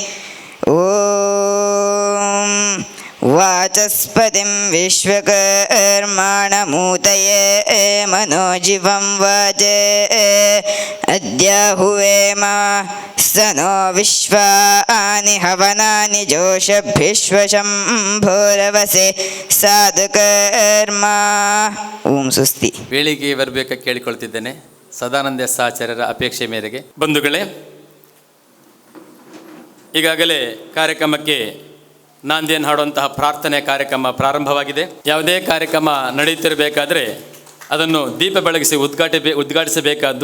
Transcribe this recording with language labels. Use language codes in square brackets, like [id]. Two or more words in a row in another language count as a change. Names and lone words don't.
[sa] ಓಂ ವಾಚಸ್ಪತಿಂ ವಿಶ್ವಕರ್ಮಾಣಮೂತಯೇ ಮನೋಜಿವಂ ವಾಚೇ ಅದ್ಯಾಹುವೇಮ ಸನೋ ವಿಶ್ವಾನಿ ಹವನಾನಿ ಜೋಷಭ್ವಿಶ್ವಶಂಭೋರವಸೆ ಸಾಧುಕರ್ಮ. ಓಂ ಸುಸ್ತಿ. [kn] ವೇಳಿಗೆ ಬರಬೇಕ ಕೇಳಿಕೊಳ್ತಿದ್ದೇನೆ ಸದಾನಂದ ಆಚಾರ್ಯರ ಅಪೇಕ್ಷೆ ಮೇರೆಗೆ. ಬಂಧುಗಳೇ, ಈಗಾಗಲೇ ಕಾರ್ಯಕ್ರಮಕ್ಕೆ ನಾಂದಿಯನ್ನು ಹಾಡುವಂತಹ ಪ್ರಾರ್ಥನೆ ಕಾರ್ಯಕ್ರಮ ಪ್ರಾರಂಭವಾಗಿದೆ. ಯಾವುದೇ ಕಾರ್ಯಕ್ರಮ ನಡೆಯುತ್ತಿರಬೇಕಾದ್ರೆ ಅದನ್ನು ದೀಪ ಬೆಳಗಿಸಿ ಉದ್ಘಾಟಿಸಬೇಕಾದ್ದು.